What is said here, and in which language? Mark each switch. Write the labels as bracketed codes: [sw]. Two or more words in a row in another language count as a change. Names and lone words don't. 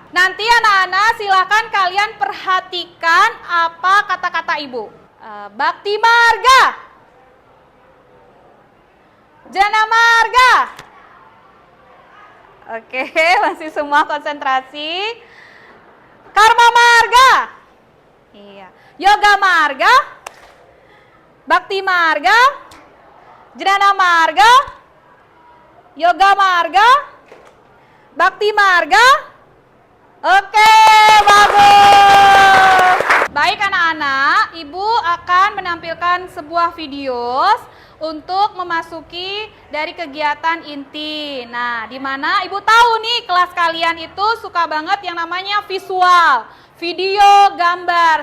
[id] Nanti anak-anak silahkan kalian perhatikan apa kata-kata Ibu. [sa] Bakti marga. Jana marga. [id] Oke, masih semua konsentrasi. [sa] Karma marga. Iya. Yoga marga. Bakti marga. Jana marga. Yoga marga. Bakti marga. [id] Oke, bagus. Baik anak-anak, Ibu akan menampilkan sebuah video untuk memasuki dari kegiatan inti. Nah, di mana Ibu tahu nih kelas kalian itu suka banget yang namanya visual, video, gambar.